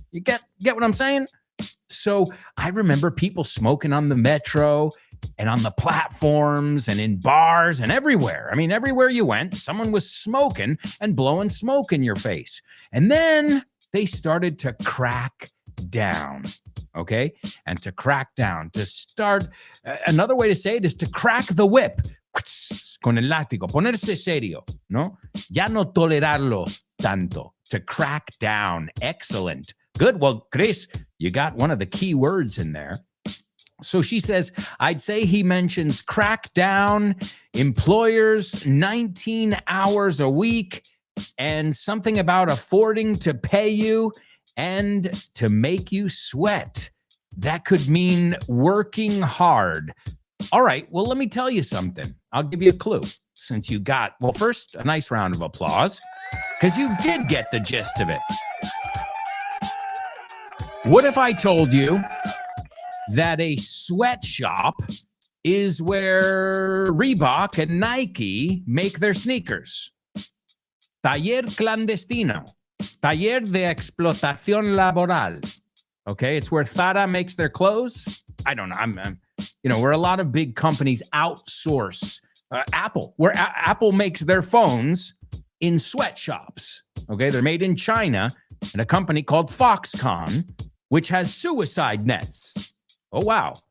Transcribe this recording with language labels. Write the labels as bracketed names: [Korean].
[English] You get what I'm saying? So I remember people smoking on the metro and on the platforms and in bars and everywhere. I mean, everywhere you went, someone was smoking and blowing smoke in your face. And then they started to crack down. Okay. And to crack down, to start, another way to say it is to crack the whip. [Spanish] Con el látigo, ponerse serio, ¿no? Ya no tolerarlo tanto. [English] To crack down. Excellent. Good. Well, Chris, you got one of the key words in there. So she says, I'd say he mentions crack down, employers, 19 hours a week, and something about affording to pay you and to make you sweat. That could mean working hard. All right, well, let me tell you something. I'll give you a clue since you got, well, first, a nice round of applause because you did get the gist of it. What if I told you that a sweatshop is where Reebok and Nike make their sneakers? [Spanish] Taller clandestino. Taller de explotación laboral. [English] Okay, it's where Zara makes their clothes. I don't know. I'm where a lot of big companies outsource. Apple, where Apple makes their phones in sweatshops. Okay, they're made in China, and a company called Foxconn, which has suicide nets. Oh, wow.